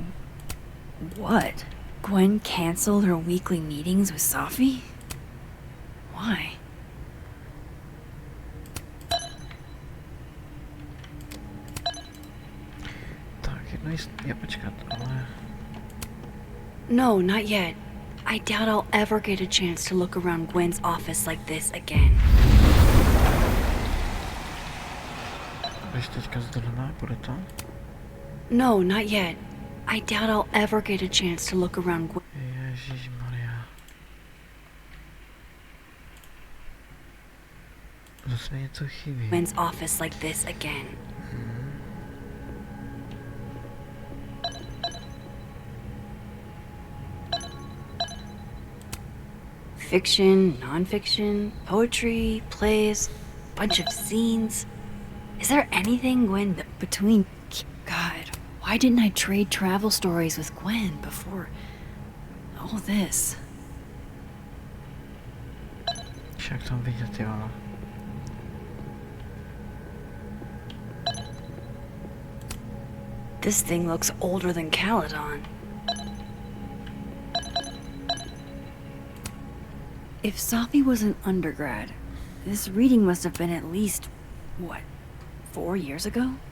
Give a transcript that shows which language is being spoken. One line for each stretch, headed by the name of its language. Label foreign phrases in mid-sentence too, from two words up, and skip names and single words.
English: what? Gwen canceled her weekly meetings with Safi? Why?
Czech: Tak, jedno je počkat, ale...
English: No, not yet. I doubt I'll ever get a chance to look around Gwen's office like this again.
Czech: Když teďka zdrhne, bude to?
English: No, not yet. I doubt I'll ever get a chance to look around Gwen.
Czech: Ježišmarja. Zase mi něco chybí.
English: Gwen's office like this again. Fiction, non-fiction, poetry, plays, bunch of scenes. Is there anything, Gwen, between... God, why didn't I trade travel stories with Gwen before all this?
Czech: Však tam vidět, jo.
English: This thing looks older than Caledon. If Safi was an undergrad, this reading must have been at least, what, 4 years ago?